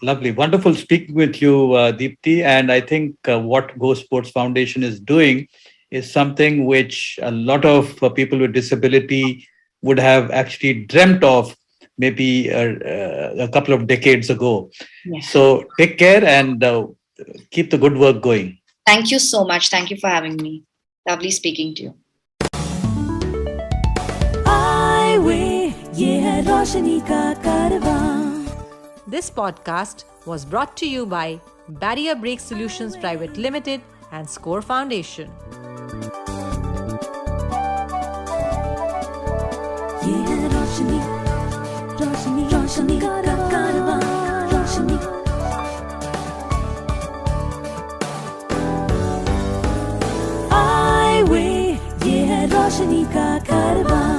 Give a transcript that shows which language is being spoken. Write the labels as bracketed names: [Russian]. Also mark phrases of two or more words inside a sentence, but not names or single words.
[English] Wonderful speaking with you, Deepthi. And I think what GoSports Foundation is doing is something which a lot of people with disability would have actually dreamt of maybe a couple of decades ago. Yes. So take care and keep the good work going. Thank you so much. Thank you for having me. Lovely speaking to you. [Hindi] Eyeway, ये है रोशनी का कारवां. [English] This podcast was brought to you by Barrier Break Solutions Private Limited and Score Foundation. [Hindi] ये है रोशनी का कारवां, रोशनी. Eyeway, ये है रोशनी का कारवां.